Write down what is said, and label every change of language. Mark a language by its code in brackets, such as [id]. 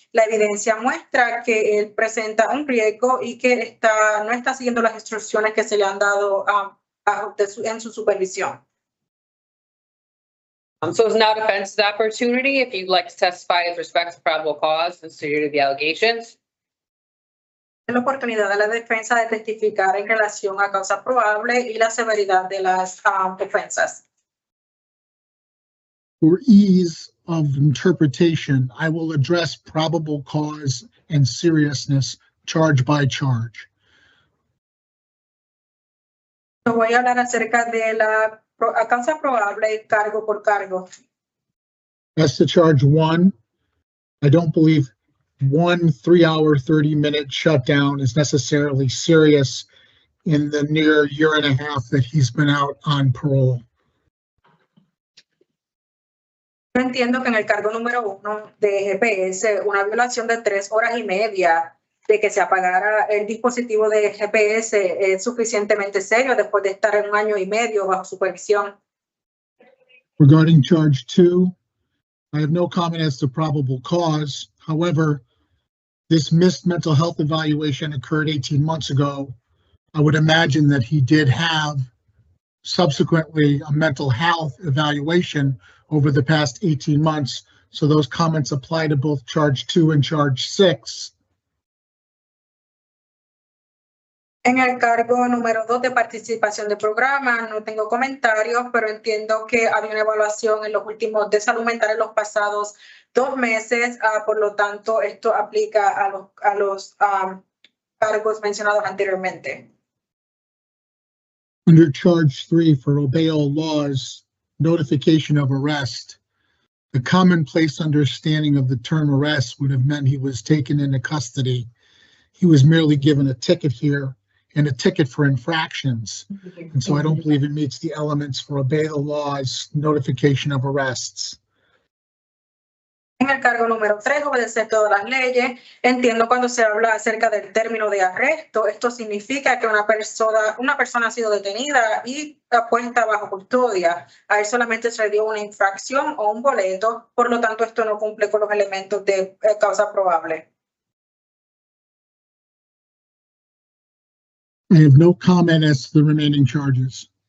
[es] La evidencia muestra que él presenta un riesgo y que no está siguiendo las instrucciones que se le han dado en su supervisión. [en] So it's now defense's opportunity if you'd like to testify with respect to probable cause and severity of the allegations. [es] La oportunidad de la defensa de testificar en relación a causa probable y la severidad de las ofensas. [en] For ease of interpretation, I will address probable cause and seriousness charge by charge. [es] Voy a hablar acerca de la causa probable cargo por cargo. [en] As to charge 1, I don't believe 1 3-hour, 30-minute shutdown is necessarily serious in the near year and a half that he's been out on parole. [es] Yo entiendo que en el cargo número 1 de GPS, una violación de 3 horas y media de que se apagara el dispositivo de GPS es suficientemente serio después de estar en 1 año y medio bajo supervisión. [en] Regarding charge 2, I have no comment as to probable cause. However, this missed mental health evaluation occurred 18 months ago. I would imagine that he did have subsequently a mental health evaluation over the past 18 months. So those comments apply to both charge 2 and charge 6. [es] En el cargo número 2 de participación de programa, no tengo comentarios, pero entiendo que había una evaluación de salud mental en los pasados 2 meses. Por lo tanto, esto aplica a los cargos mencionados anteriormente. [en] Under charge 3 for obey all laws, notification of arrest, the commonplace understanding of the term arrest would have meant he was taken into custody. He was merely given a ticket here and a ticket for infractions. And so I don't believe it meets the elements for obey the laws, notification of arrests. [es] En el cargo número 3, obedecer todas las leyes. Entiendo cuando se habla acerca del término de arresto, esto significa que una persona ha sido detenida y puesta bajo custodia. A él solamente se le dio una infracción o un boleto, por lo tanto esto no cumple con los elementos de causa probable. [en] I have no comment as to the remaining charges.